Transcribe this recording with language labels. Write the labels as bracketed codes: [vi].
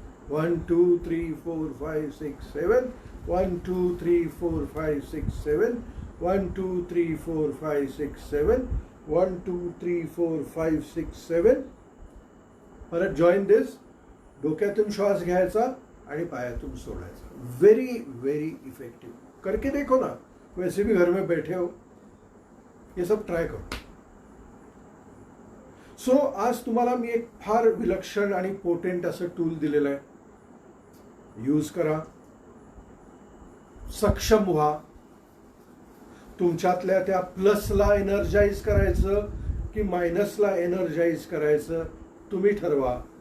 [mr] 1 2 3 4 5 6 7 1 2 3 4 5 6 7 1 2 3 4 5 6 7 1 2 3 4 5 6 7. परत [en] Join this. [mr] डोक्यातून श्वास घ्यायचा आणि पायातून सोडायचा. [en] Very very effective. [hi] करके देखो ना, वैसे भी घर में बैठे हो, ये सब ट्राय करो. [mr] सो आज तुम्हाला मी एक फार विलक्षण आणि पोटेंट असं टूल दिलेलं आहे. यूज करा, सक्षम व्हा. तुमच्यातल्या त्या प्लसला एनर्जाइज करायचं की मायनसला एनर्जाइज करायचं तुम्ही ठरवा.